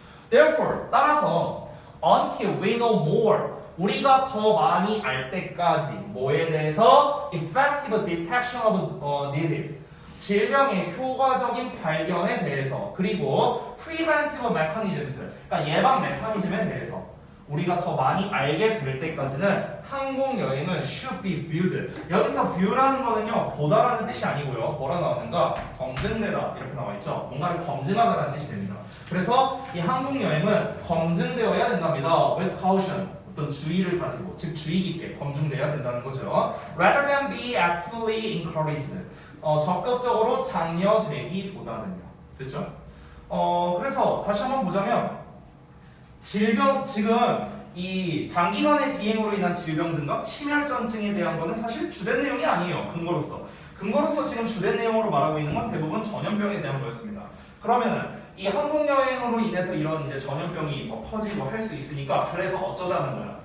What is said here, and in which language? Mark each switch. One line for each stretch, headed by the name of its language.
Korean: Therefore, 따라서
English: until we know more,
Korean: 우리가 더 많이 알 때까지 뭐에 대해서
English: effective detection of disease,
Korean: 질병의 효과적인 발견에 대해서 그리고
English: preventive mechanisms,
Korean: 그러니까 예방 메커니즘에 대해서 우리가 더 많이 알게 될 때까지는 항공여행은
English: should be viewed.
Korean: 여기서 view라는 거는요 보다라는 뜻이 아니고요 뭐라 나오는가? 검증되다 이렇게 나와 있죠. 뭔가를 검증하다라는 뜻이 됩니다. 그래서 이 항공여행은 검증되어야 된답니다.
English: with caution,
Korean: 어떤 주의를 가지고, 즉 주의 깊게 검증돼야 된다는 거죠.
English: rather than be actively encouraged,
Korean: 적극적으로 장려되기보다는요. 됐죠? 그래서 다시 한번 보자면 지금 이 장기간의 비행으로 인한 질병 증가, 심혈전증에 대한 거는 사실 주된 내용이 아니에요. 근거로서 지금 주된 내용으로 말하고 있는 건 대부분 전염병에 대한 거였습니다. 그러면은 이 항공여행으로 인해서 이런 이제 전염병이 더 퍼지고 할 수 있으니까 그래서 어쩌자는 거야.